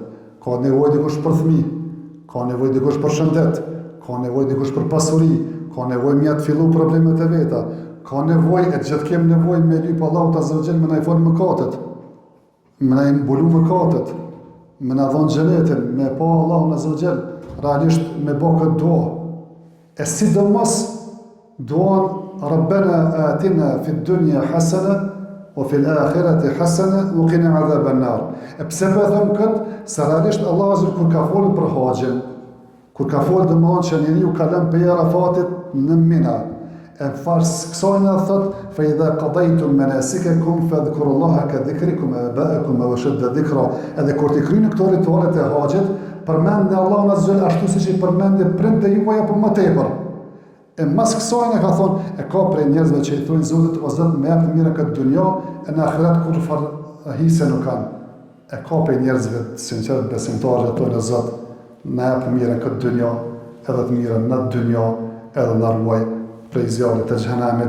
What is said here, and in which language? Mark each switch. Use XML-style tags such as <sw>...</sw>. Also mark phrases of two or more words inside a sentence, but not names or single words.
<sq>Ka nevojë dikush për fëmijë, ka nevojë dikush për shëndet, ka nevojë dikush për pasuri, ka nevojë mja të fillu problemet e veta, ka nevojë e gjithë kem nevojë me lyp Allahut</sq> <ar>عز وجل</ar> <sq>me na i fal mëkatet, me na i mbulu mëkatet, me na dhon xhenetin, me pa Allahun</sq> <ar>عز وجل.</ar> <sq>Realisht me bë këtë dua. E sidomos duan</sq> <ar>ربنا آتنا في الدنيا حسنة وفي الآخرة حسنة وقنا عذاب النار.</ar> <sq>E pse po them këtë? Se realisht Allahu azza kur ka folur për haxhin, kur ka folur domosdoshmë që njeriu ka lënë pe Arafatit në Mina, E fars kësaj na thot</sq> <ar>فإذا قضيتم مناسككم فاذكروا الله كذكركم آباءكم وأشد ذكرا.</ar> <sq>Edhe kur ti kryeni këto ritualet e haxhit, përmendni Allahun</sq> <ar>عز وجل</ar> <sq>ashtu siç i përmendni prindë juaj apo më tepër. E mas kësaj na ka thonë, e ka prej njerëzve që i thonë Zotit, o Zot, më jap të mira këtë dunjë, e në ahiret kur far hise nuk kanë. E ka prej njerëzve sinqert besimtarë thonë, o Zot, më jap të mira këtë dunjë, edhe të mira në dunjë, edhe na ruaj prej zjarrit të xhenemit.</sq>